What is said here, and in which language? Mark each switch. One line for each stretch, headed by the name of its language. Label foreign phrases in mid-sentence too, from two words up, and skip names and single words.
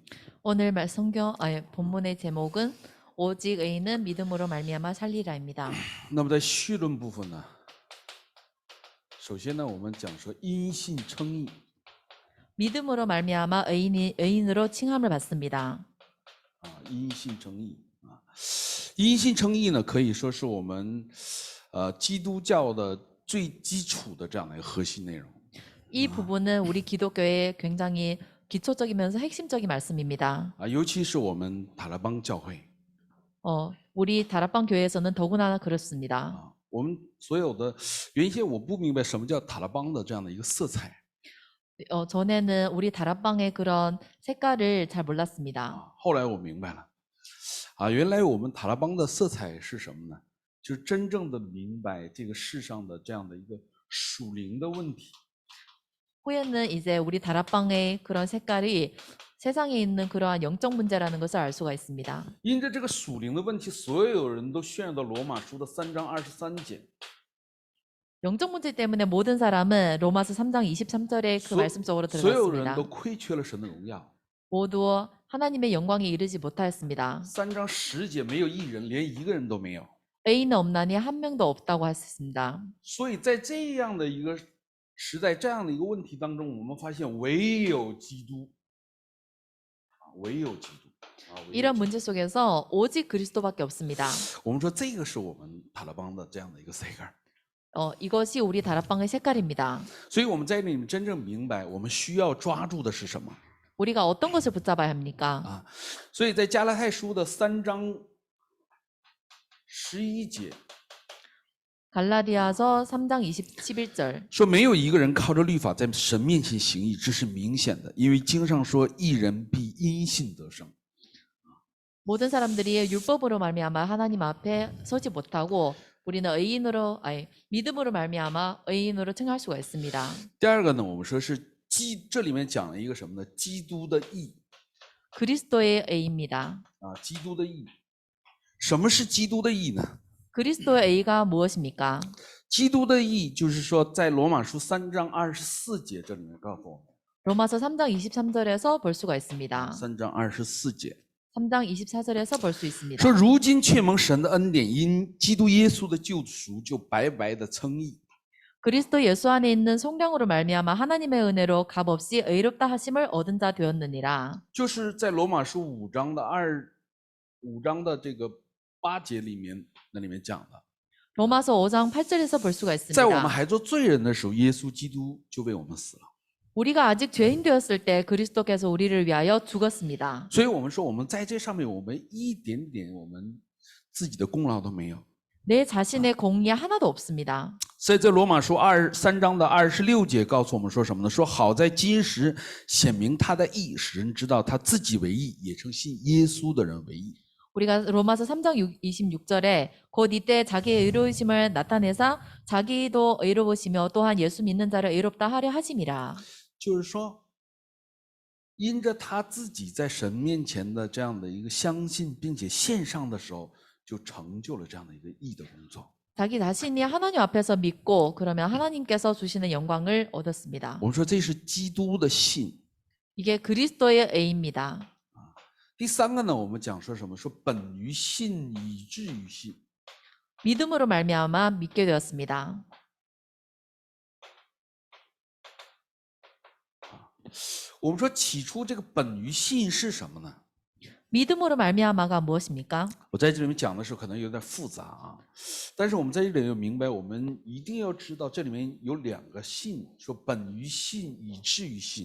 Korean: 오늘 본문의 제목은 오직 의인은 믿음으로 말미암아 살리라입니다.
Chinese: 那么在绪论部分呢，首先呢我们讲说因信称义。
Korean: 믿음으로 말미암아 의인으로 칭함을 받습니다.
Chinese: 因信称义因信称义呢可以说是我们基督教的最基础的这样的一个核心内容。
Korean: 이 부분은 우리 기독교의 굉장히 기초적이면서 핵심적인 말씀입니다.
Chinese: 尤其是我们塔拉邦教会。
Korean: 우리 다락방 교회에서는 더구나 그렇습니다.
Chinese: 我们所有的原先我不明白什么叫塔拉邦的这样的一个色彩。
Korean: 전에는 우리 다락방의 그런 색깔을 잘 몰랐습니다.
Chinese: 后来我明白了原来我们塔拉邦的色彩是什么呢？就是真正的明白这个世上的这样的一个属灵的问题。
Korean: 후에는 이제 우리 다락방의 그런 색깔이 세상에 있는 그러한 영적 문제라는 것을 알 수가 있습니다.
Chinese: 因着这个属灵的问题，所有人都陷入到罗马书的3章23节。
Korean: 영적 문제 때문에 모든 사람은 로마서 3장 23절의 그 말씀 속으로
Chinese: 所有人
Korean: 들어갔습니다.
Chinese: 都亏缺了神的荣耀。
Korean: 모두 하나님의 영광에 이르지 못하였습니다.
Chinese: 3 章10节没有一人，连一个人都没有。
Korean: 의인은 없나니 한 명도 없다고 했습니다.
Chinese: 所以在这样的一个时代，这样的一个问题当中，我们发现唯有基督，唯有基督。
Korean: 이런 문제 속에서 오직 그리스도밖에 없습니다.
Chinese: 我们说这个是我们塔勒邦的这样的一个 색깔。
Korean: 이것이 우리 다락방의 색깔입니다.
Chinese: 所以我们在这里面真正明白，我们需要抓住的是什么
Korean: 우리가 어떤 것을 붙잡아야 합니까? 啊？
Chinese: 所以在加拉太书的3章11节
Korean: 갈라디아서 3장 11절
Chinese: 说，没有一个人靠着律法在神面前行义，这是明显的，因为经上说，义人必因信得生。
Korean: 모든 사람들이 율법으로 말미암아 하나님 앞에 서지 못하고 우리는 믿음으로 말미암아 의인으로称할 수가 있습니다.
Chinese: 第二个呢，我们说是这里面讲了一个什么呢？基督的义
Korean: 그리스도의 의입니다.
Chinese: 啊，基督的义。什么是基督的义呢？
Korean: 그리스도의 의가 무엇입니까?
Chinese: 基督的义就是说，在罗马书3章24节这里面告诉我们，
Korean: 로마서 3장 23절에서 볼 수가 있습니다.
Chinese: 3 章24节
Korean: 3장 24절에서 볼 수 있습니다.
Chinese: 说，如今却蒙神的恩典，因基督耶稣的救赎，就白白的称义。
Korean: 그리스도 예수 안에 있는 속량으로 말미암아 하나님의 은혜로 값없이 의롭다 하심을 얻은 자 되었느니라.
Chinese: 就是在罗马书5章的这个8节里面，那里面讲的，
Korean: 로마서 5장 8절에서 볼 수가
Chinese: 在我们
Korean: 있습니다.
Chinese: 还做罪人的时候，耶稣基督就为我们死了。
Korean: 우리가 아직 죄인 되었을 때 그리스도께서 우리를 위하여 죽었습니다.
Chinese: 所以我们说，我们在这上面，我们一点点我们自己的功劳都没有。
Korean: 내 자신의 공이 하나도 없습니다.
Chinese: 所以在罗马书3章的26节告诉我们说什么呢？说好在今时显明他的义，使人知道他自己为义，也称信耶稣的人为义。
Korean: 우리가 로마서 3장 26절에 곧 이때 자기의 의로우심을 나타내사 자기도 의로우시며 또한 예수 믿는 자를 의롭다 하려 하심이라.
Chinese: 就是说，因着他自己在神面前的这样的一个相信，并且献上的时候，就成就了这样的一个义的工作。
Korean: 자기 자신이 하나님 앞에서 믿고 그러면 하나님께서 주시는 영광을 얻었습니다.
Chinese: 我们说这是基督的信。
Korean: 이게 그리스도의 의입니다.
Chinese: 第三个呢，我们讲说什么？说本于信，以至于信。
Korean: 믿음으로 말미암아 믿게 되었습니다.
Chinese: 我们说起初这个本于信是什么呢？
Korean: 믿음으로 말미암아가 무엇입니까?
Chinese: 我在这里面讲的时候可能有点复杂啊，但是我们在这里面明白，我们一定要知道这里面有2个信，说本于信，以至于信。